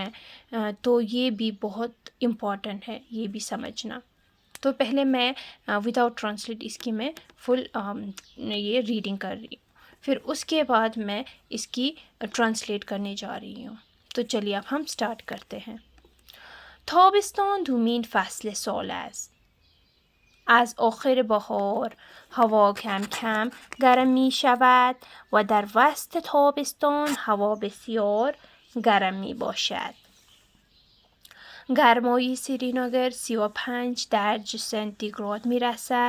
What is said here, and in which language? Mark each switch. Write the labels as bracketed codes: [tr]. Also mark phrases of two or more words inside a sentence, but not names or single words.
[ur] تو یہ بھی بہت امپورٹنٹ ہے یہ بھی سمجھنا۔ تو پہلے میں [en] without translate [ur] اس کی میں فل یہ ریڈنگ کر رہی ہوں، پھر اس کے بعد میں اس کی ٹرانسلیٹ کرنے جا رہی ہوں۔ تو چلیے اب ہم سٹارٹ کرتے ہیں۔ [fa] تابستان دومین فصل سال است. از آخر بهار هوا کم کم گرم می شود و در وسط تابستان هوا بسیار گرم می باشد. گرمای سرینگر 35 درجه سانتیگراد می رسد.